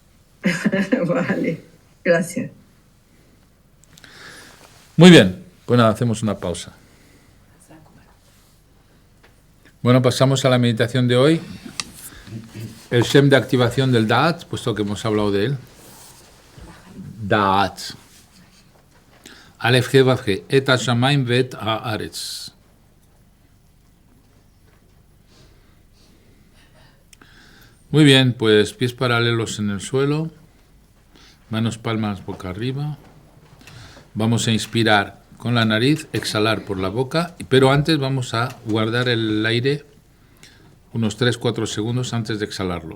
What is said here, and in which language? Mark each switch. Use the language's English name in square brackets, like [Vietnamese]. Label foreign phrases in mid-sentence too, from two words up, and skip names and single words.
[Spanish] Vale, gracias. Muy bien, pues nada, hacemos una pausa. Bueno, pasamos a la meditación de hoy. el Shem de activación del Da'at, puesto que hemos hablado de él. [Hebrew] דעת. אלף הא וו הא. את השמים ואת הארץ. [Spanish] Muy bien, pues pies paralelos en el suelo, manos palmas boca arriba. Vamos a inspirar con la nariz, exhalar por la boca, pero antes vamos a guardar el aire unos 3-4 segundos antes de exhalarlo.